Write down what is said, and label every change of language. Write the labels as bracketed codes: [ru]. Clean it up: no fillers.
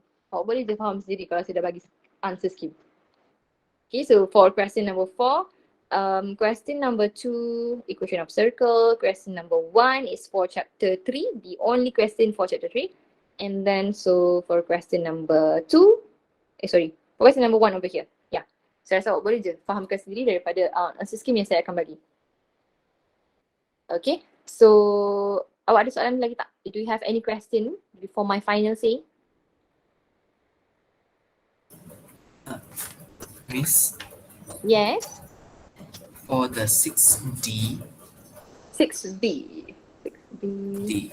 [ms] Awak boleh je faham sendiri kalau saya dah bagi answer scheme. [en] Okay, so for question number 4, question number 2, equation of circle. Question number 1 is for chapter 3, the only question for chapter 3. And then so for question number 2, for question number 1 over here. [ms] Yeah, saya rasa awak boleh je fahamkan sendiri daripada answer scheme yang saya akan bagi. Okay, So, awak ada soalan lagi tak? [en] Do you have any question before my final say? Miss, Yes. for the 6D, 6B. 6B.